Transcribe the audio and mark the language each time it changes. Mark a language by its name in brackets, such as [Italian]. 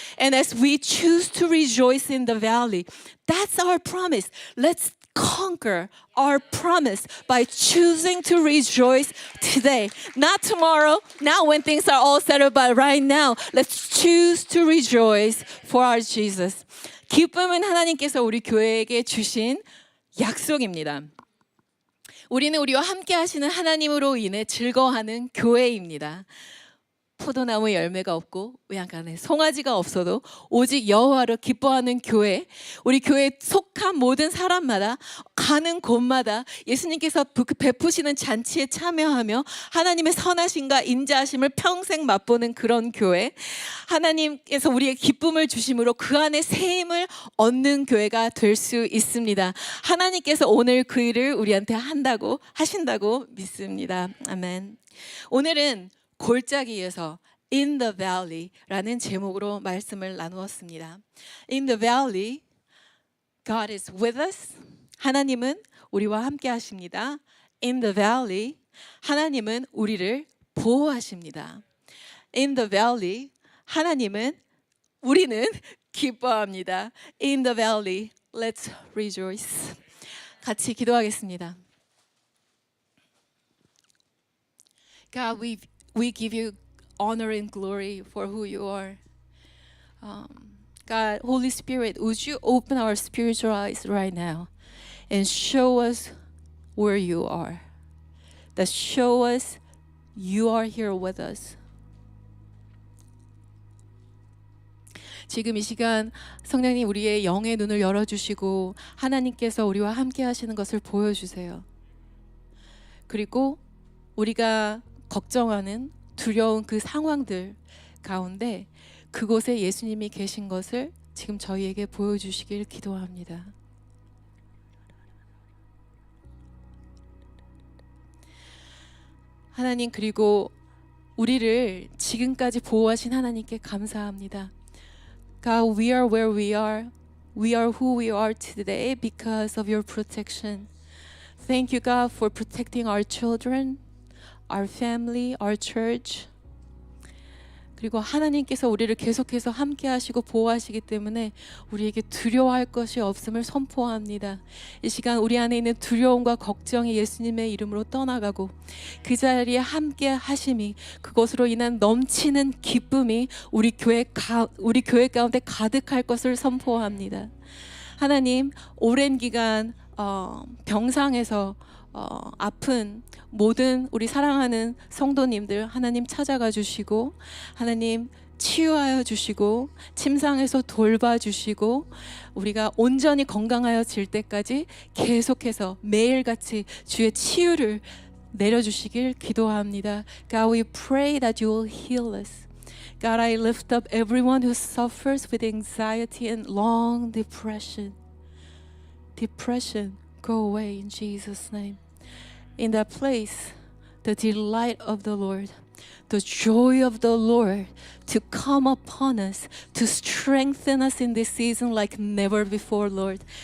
[English] And as we choose to rejoice in the valley, that's our promise. Let's conquer our promise by choosing to rejoice today, not tomorrow, not when things are all settled, but right now. Let's choose to rejoice for our Jesus. [Korean] 기쁨은 하나님께서 우리 교회에게 주신 약속입니다. 우리는 우리와 함께 하시는 하나님으로 인해 즐거워하는 교회입니다. 포도나무 열매가 없고 외양간에 송아지가 없어도 오직 여호와로 기뻐하는 교회, 우리 교회에 속한 모든 사람마다 가는 곳마다 예수님께서 베푸시는 잔치에 참여하며 하나님의 선하심과 인자하심을 평생 맛보는 그런 교회, 하나님께서 우리의 기쁨을 주심으로 그 안에 새 힘을 얻는 교회가 될 수 있습니다. 하나님께서 오늘 그 일을 우리한테 하신다고 믿습니다. 아멘. 오늘은 골짜기에서 [English] In the Valley [Korean] 라는 제목으로 말씀을 나누었습니다. [English] In the Valley, God is with us. [Korean] 하나님은 우리와 함께 하십니다. [English] In the Valley, [Korean] 하나님은 우리를 보호하십니다. [English] In the Valley, [Korean] 하나님은 우리는 기뻐합니다. [English] In the Valley, let's rejoice. [Korean] 같이 기도하겠습니다. [English] God, we give you honor and glory for who you are. God, Holy Spirit, would you open our spiritual eyes right now and show us where you are? That show us you are here with us. [Korean] 지금 이 시간 성령님 우리의 영의 눈을 열어주시고 하나님께서 우리와 함께 하시는 것을 보여주세요. 그리고 우리가 걱정하는 두려운 그 상황들 가운데 그곳에 예수님이 계신 것을 지금 저희에게 보여주시길 기도합니다. 하나님, 그리고 우리를 지금까지 보호하신 하나님께 감사합니다. [English] God, we are where we are. We are who we are today because of your protection. Thank you, God, for protecting our children, our family, our church. [Korean] 그리고 하나님께서 우리를 계속해서 함께 하시고 보호하시기 때문에 우리에게 두려워할 것이 없음을 선포합니다. 이 시간 우리 안에 있는 두려움과 걱정이 예수님의 이름으로 떠나가고 그 자리에 함께 하심이 그것으로 인한 넘치는 기쁨이 우리 교회 가운데 가득할 것을 선포합니다. 하나님, 오랜 기간 병상에서 아픈 모든 우리 사랑하는 성도님들 하나님 찾아가 주시고 하나님 치유하여 주시고 침상에서 돌봐주시고 우리가 온전히 건강하여질 때까지 계속해서 매일같이 주의 치유를 내려주시길 기도합니다. [English] God, we pray that you will heal us. God, I lift up everyone who suffers with anxiety and long depression. Depression, go away in Jesus' name. In that place, the delight of the Lord, the joy of the Lord to come upon us, to strengthen us in this season like never before, Lord.